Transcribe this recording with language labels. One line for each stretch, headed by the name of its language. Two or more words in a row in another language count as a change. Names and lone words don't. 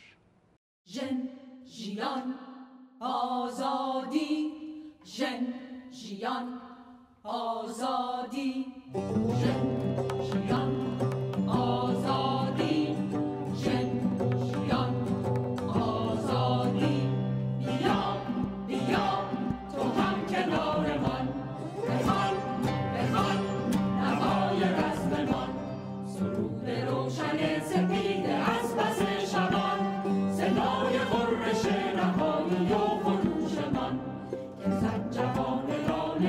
Central Kurdish: ژن ژیان ئازادی، ژن ژیان ئازادی، ژن ژیان ئازادی، ژن ژیان ئازادی.
Persian: بیا بیا تو هم کنار من، بخوان بخوان نوای رزممان، سرود روشن سپید از پس شبان، صدای غرش نهایی و خروش من که زن جوان را